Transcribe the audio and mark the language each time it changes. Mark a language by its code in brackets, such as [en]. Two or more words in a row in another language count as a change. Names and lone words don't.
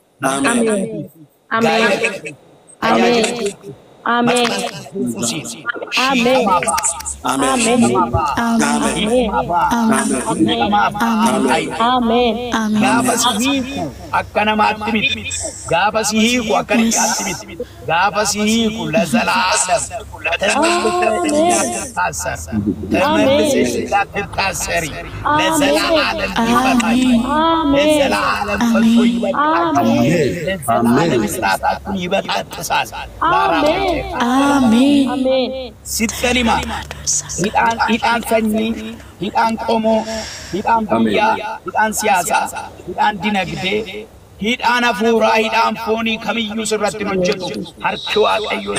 [om] Amen. Gaafa si hiiku akka namaatti miti. Gaafa si hiiku akka namaatti miti. Gaafa si hiiku [am] ለዘላለም ተመልሰሽ እንዳትታሰሪ ለዘላለም ይፈታል። ለዘላለም ፈቶ ይለቃል። ለዘላለም ስራታችሁን ይበጣጥሳል። [om] Ameen. Sittelima hidhaan sanyii, hidhaan qomoo, hidhaan biyyaa, hidhaan siyaasaa, hidhaan dinagdee, hidhaan hafuuraa, hidhaan foonii kamiyyuu sirratti hojjetu harki Waaqayyoo